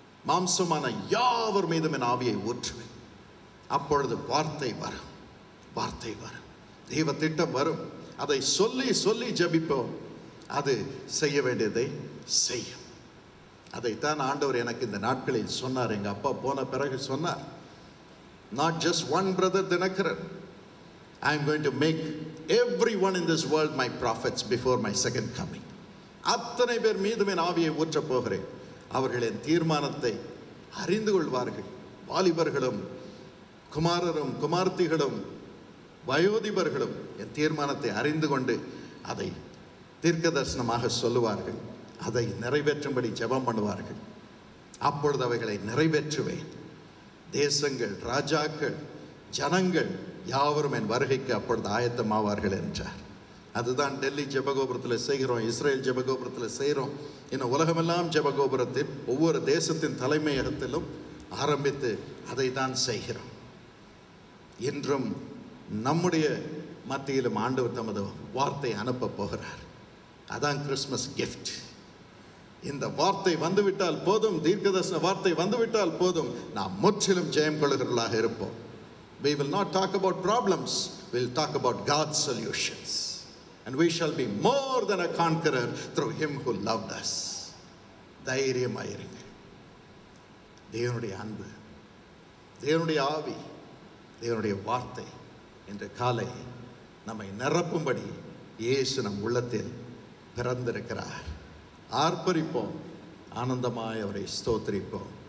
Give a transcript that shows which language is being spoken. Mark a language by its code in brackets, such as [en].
[ta] மாம்சமான யாவர் மீதும் என் ஆவியை ஊற்றுவேன். அப்பொழுது வார்த்தை வரும், வார்த்தை வரும், தெய்வ திட்டம் வரும். அதை சொல்லி சொல்லி ஜெபிப்போம், அது செய்ய வேண்டியதை செய்யும். அதைத்தான் ஆண்டவர் எனக்கு இந்த நாட்களில் சொன்னார். எங்கள் அப்பா போன பிறகு சொன்னார், [en] not just one brother Dinakaran, I am going to make everyone in this world my prophets before my second coming. [ta] அத்தனை பேர் மீதும் என் ஆவியை ஊற்றப் போகிறேன். அவர்கள் என் தீர்மானத்தை அறிந்து கொள்வார்கள். வாலிபர்களும் குமாரரும் குமார்த்திகளும் வயோதிபர்களும் என் தீர்மானத்தை அறிந்து கொண்டு அதை தீர்க்க தரிசனமாக சொல்லுவார்கள். அதை நிறைவேற்றும்படி ஜெபம் பண்ணுவார்கள். அப்பொழுது அவைகளை நிறைவேற்றுவேன். தேசங்கள், ராஜாக்கள், ஜனங்கள் யாவரும் என் வருகைக்கு அப்பொழுது ஆயத்தமாவார்கள் என்றார். அதுதான் டெல்லி ஜெபகோபுரத்தில் செய்கிறோம், இஸ்ரேல் ஜெபகோபுரத்தில் செய்கிறோம். இன்னும் உலகமெல்லாம் ஜெபகோபுரத்தில் ஒவ்வொரு தேசத்தின் தலைமையகத்திலும் ஆரம்பித்து அதை தான் செய்கிறோம். இன்றும் நம்முடைய மத்தியிலும் ஆண்டவர் தமது வார்த்தை அனுப்ப போகிறார். அதான் கிறிஸ்மஸ் கிஃப்ட். இந்த வார்த்தை வந்துவிட்டால் போதும், தீர்க்கதரிசன வார்த்தை வந்துவிட்டால் போதும், நாம் முற்றிலும் ஜெயம் கொள்ளுகிறவர்களாக இருப்போம். [en] We will not talk about problems, we will talk about God's solutions. And we shall be more than a conqueror through him who loved us. [ta] தைரியமாயிருங்க. தேவனுடைய அன்பு, தேவனுடைய ஆவி, தேவனுடைய வார்த்தை இன்று காலை நம்மை நிரப்பும்படி இயேசு நம் உள்ளத்தில் பிறந்திருக்கிறார். ஆர்ப்பரிப்போம், ஆனந்தமாய் அவரை ஸ்தோத்திரிப்போம்.